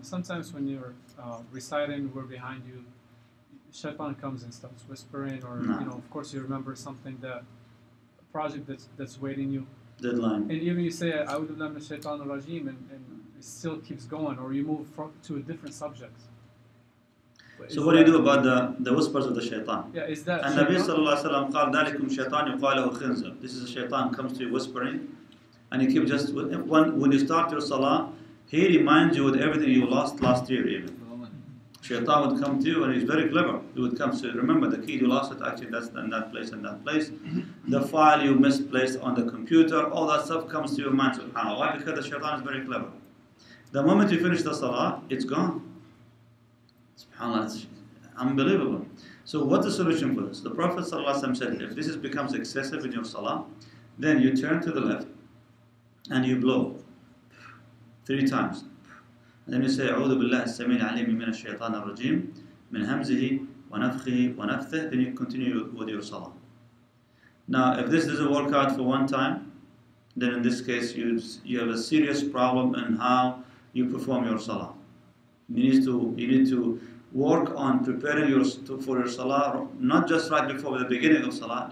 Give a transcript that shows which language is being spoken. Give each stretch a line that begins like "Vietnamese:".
English: Sometimes when you're reciting, we're behind you, Shaitan comes and starts whispering, or of course you remember something a project that's waiting you. Deadline. And even you say, "A'udhu billahi minash shaitanir rajeem," and it still keeps going, or you move to a different subject. So what do you do about the whispers of the shaitan? Yeah, is that? And Nabi sallallahu alaihi wasallam
Arabic: قال ذلكم شيطان يقال له خنزر.
English: This is a shaitan comes to you whispering, and you keep just when you start your salah, he reminds you with everything you lost last year even. Shaitan would come to you and he's very clever. He would come to remember the key you lost it, actually that's in that place and that place. The file you misplaced on the computer, all that stuff comes to your mind, subhanAllah. Why? Because the shaitan is very clever. The moment you finish the salah, it's gone. SubhanAllah, it's unbelievable. So what's the solution for this? The Prophet ﷺ said, if this becomes excessive in your salah, then you turn to the left and you blow 3 times. And then you say,
Arabic: أعوذ بالله السميع العليم من الشيطان الرجيم من همزه ونفخه ونفثه.
English: Then you continue with your salah. Now, if this doesn't work out for one time, then in this case you have a serious problem in how you perform your salah. You need to work on preparing for your salah, not just right before the beginning of salah.